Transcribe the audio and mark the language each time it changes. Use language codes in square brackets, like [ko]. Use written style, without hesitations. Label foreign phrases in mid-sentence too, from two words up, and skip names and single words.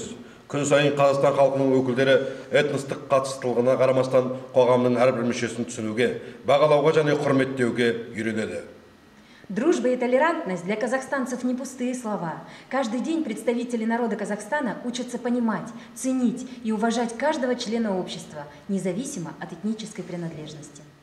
[kk] Күн сайын Қазақстан халқының өкілдері этностық қатыстылығына қарамастан қоғамның әрбір мүшесін түсінуге, бағалауға және құрметтеуге үйренеді. [ru] Дружба и толерантность для казахстанцев не пустые слова. Каждый день представители народа Казахстана учатся понимать, ценить и уважать каждого члена общества, независимо от этнической принадлежности.